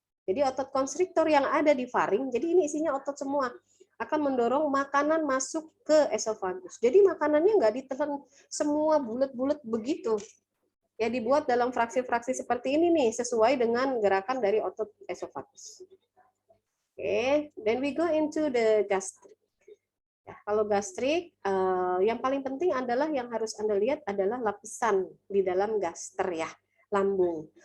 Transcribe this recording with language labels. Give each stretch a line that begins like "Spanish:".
Indonesian: Jadi otot konstriktor yang ada di faring, jadi ini isinya otot semua, akan mendorong makanan masuk ke esofagus. Jadi makanannya nggak ditelan semua bulat-bulat begitu. Ya dibuat dalam fraksi-fraksi seperti ini nih, sesuai dengan gerakan dari otot esofagus.
English: Oke, then we go into the gastric.
Indonesian: Ya, kalau gastrik, yang paling penting adalah yang harus Anda lihat adalah lapisan di dalam gaster ya, lambung.